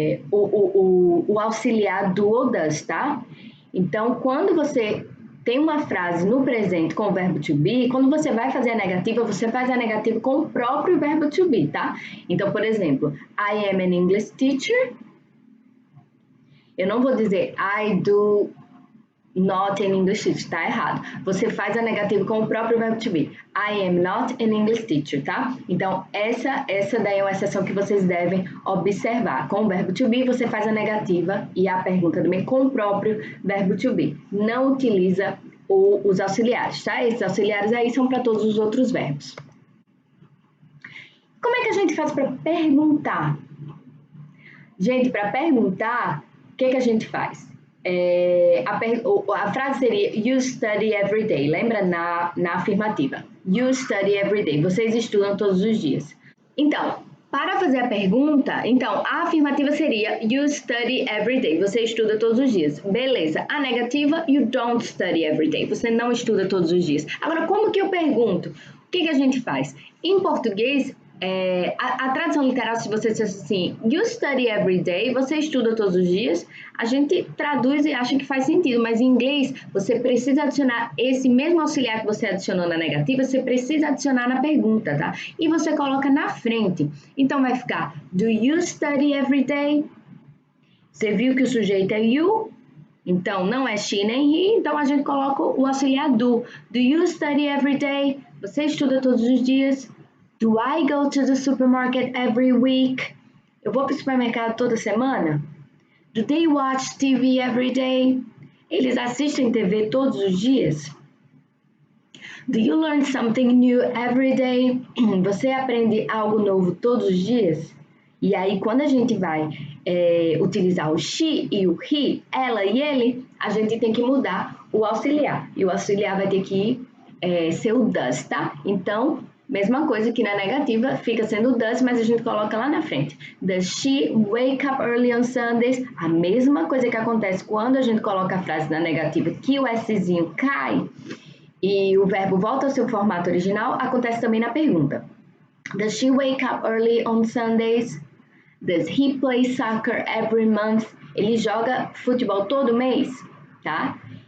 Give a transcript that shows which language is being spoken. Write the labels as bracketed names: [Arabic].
[Portuguese] o auxiliar do ou does, tá? Então, quando você tem uma frase no presente com o verbo to be, quando você vai fazer a negativa, você faz a negativa com o próprio verbo to be, tá? Então, por exemplo, [English] I am an English teacher. [Portuguese] Eu não vou dizer [English] I do not an English teacher, [Portuguese] tá errado. Você faz a negativa com o próprio verbo to be. [English] I am not an English teacher, tá? [Portuguese] Então, essa daí é uma exceção que vocês devem observar. Com o verbo to be, você faz a negativa e a pergunta também com o próprio verbo to be. Não utiliza os auxiliares, tá? Esses auxiliares aí são para todos os outros verbos. Como é que a gente faz para perguntar? Gente, para perguntar, o que a gente faz? [English] A frase seria You study every day. [Portuguese] Lembra na afirmativa? [English] You study every day. [Portuguese] Vocês estudam todos os dias. Então, para fazer a pergunta, a afirmativa seria [English] You study every day. [Portuguese] Você estuda todos os dias. Beleza. A negativa, [English] You don't study every day. [Portuguese] Você não estuda todos os dias. Agora, como que eu pergunto? O que a gente faz? Em português, a tradução literal, se você disser assim, [English] you study every day, [Portuguese] você estuda todos os dias, a gente traduz e acha que faz sentido, mas em inglês você precisa adicionar esse mesmo auxiliar que você adicionou na negativa, você precisa adicionar na pergunta, tá? E você coloca na frente. Então vai ficar, [English] do you study every day? [Portuguese] Você viu que o sujeito é you? Então não é she nem he, então a gente coloca o auxiliar do. [English] Do you study every day? [Portuguese] Você estuda todos os dias? [English] Do I go to the supermarket every week? [Portuguese] Eu vou para o supermercado toda semana? [English] Do they watch TV every day? [Portuguese] Eles assistem TV todos os dias? [English] Do you learn something new every day? [Portuguese] Você aprende algo novo todos os dias? E aí, quando a gente vai utilizar o she e o he, ela e ele, a gente tem que mudar o auxiliar. E o auxiliar vai ter que ser o does, tá? Então, mesma coisa que na negativa, fica sendo does, mas a gente coloca lá na frente. [English] Does she wake up early on Sundays? [Portuguese] A mesma coisa que acontece quando a gente coloca a frase na negativa, que o Szinho cai e o verbo volta ao seu formato original, acontece também na pergunta. [English] Does she wake up early on Sundays? Does he play soccer every month? [Portuguese] Ele joga futebol todo mês, tá?